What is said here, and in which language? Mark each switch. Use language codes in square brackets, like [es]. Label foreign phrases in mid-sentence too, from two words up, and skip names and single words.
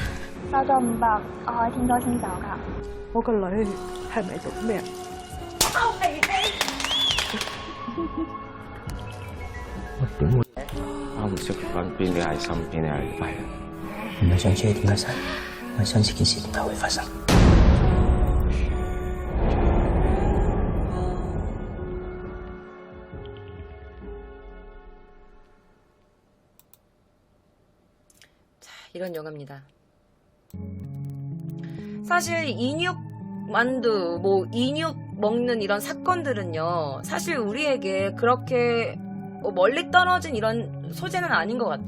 [yue] 收咗500，我可以天多先走㗎。我個女係咪做咩？我唔識分邊啲係心，邊啲係肺。唔係想知你點解死，我係想知件事點解會發生。 [ko] 이런 영화입니다. 사실 인육만두, 인육 먹는 이런 사건들은요, 사실 우리에게 그렇게 멀리 떨어진 이런 소재는 아닌 것 같아.